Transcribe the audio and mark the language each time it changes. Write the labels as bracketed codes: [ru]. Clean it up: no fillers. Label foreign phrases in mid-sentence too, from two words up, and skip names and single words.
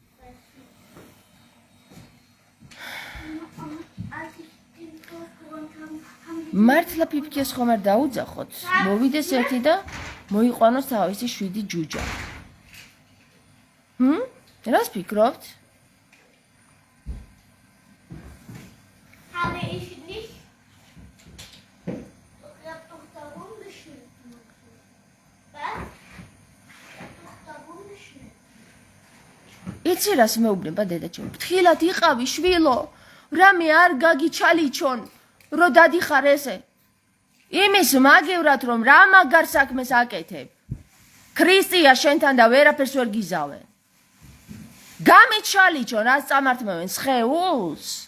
[ka] მართლა ფიფქიას ხომ არ დაუძახოთ? მოვიდეს ერთი და მოიყვანოს თავისი 7 ჯუჯა. რას ფიქრობთ? [de] Habe ich nicht. Ich hab doch da rumgeschnitten. Was? Doch da rumgeschnitten. [ka] იცი რას მეუბნება დედაჩემ? ფრთხილად იყავი შვილო, რამე არ გაგიჩალიჩონ, რო დადიხარ ესე. იმის მაგევრად რომ რა მაგარ საქმეს აკეთებ. ქრისტია შენთან და ვერაფერს ვერ გიზავენ. გამიჩალიჩონ, რას წამართმევენ სხეულს?